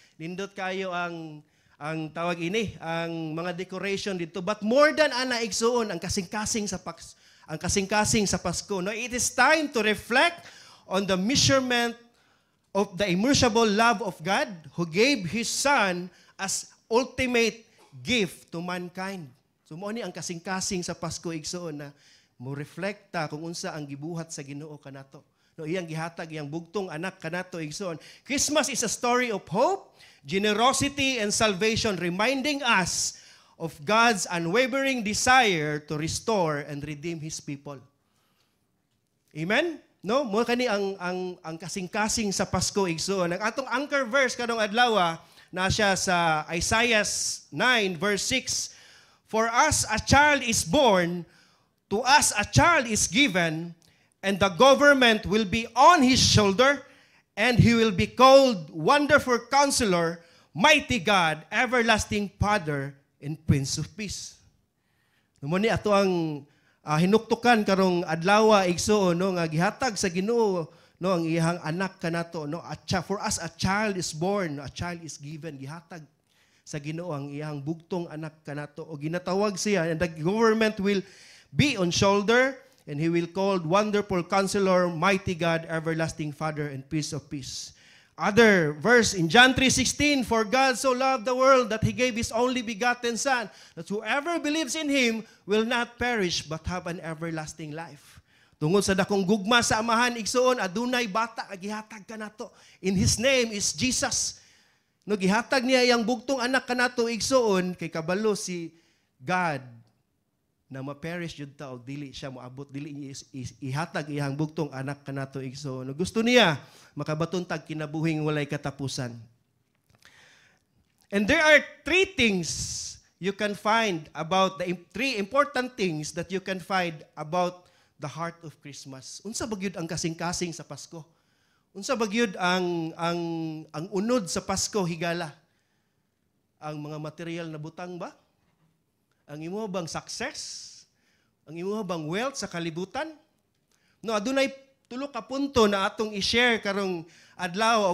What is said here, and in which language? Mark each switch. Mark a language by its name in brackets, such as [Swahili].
[Cebuano] Nindot kayo ang tawag ini, ang mga decoration dito. [English] But more than [Cebuano] ana igsoon ang kasing-kasing sa Pasko. [English] No, it is time to reflect on the measurement of the immeasurable love of God who gave His Son as ultimate gift to mankind. [Cebuano] So mo ni ang kasing-kasing sa Pasko igsoon na mo reflecta kung unsa ang gibuhat sa Ginoo kanato. No, iyang gihatag iyang bugtong anak kanato igsoon. [English] Christmas is a story of hope, generosity and salvation, reminding us of God's unwavering desire to restore and redeem His people. Amen? [Cebuano] No, mo kani ang kasing-kasing sa Pasko igsoon. Ang atong anchor verse kadong adlaw na siya sa Isaiah 9 verse 6. [English] For us a child is born, to us a child is given, and the government will be on His shoulder, and He will be called Wonderful Counselor, Mighty God, Everlasting Father, and Prince of Peace. [Cebuano] Naman ni ato ang hinuktukan karong adlaw igsoon no nga gihatag sa Ginoo no ang iyang anak kanato no. [English] For us a child is born, a child is given, [Cebuano] gihatag sa Ginoo ang iyang bugtong anak kanato o ginatawag siya, [English] and the government will be on shoulder, and He will called Wonderful Counselor, Mighty God, Everlasting Father, and Prince of Peace. Other verse in John 3:16, for God so loved the world that He gave His only begotten Son, that whoever believes in Him will not perish but have an everlasting life. [Cebuano] Tungod sa dakong gugma sa amahan igsoon, adunay bata nga gihatag kanato. [English] In His name is Jesus. [Cebuano] No, gihatag niya iyang bugtong anak kanato igsoon kay kabalo si God na ma-perish jud ta og dili siya moabot, dili ihatag iyang bugtong anak kanato igsoon. Gusto niya makabaton tag kinabuhing walay katapusan. [English] And there are three things you can find about three important things that you can find about the heart of Christmas. [Cebuano] Unsa bagyud ang kasing-kasing sa Pasko? Unsa bagyud ang unod sa Pasko higala? Ang mga material na butang ba? Ang imo bang success? Ang imo bang wealth sa kalibutan? No, adunay tulo ka punto na atong i-share karong adlaw.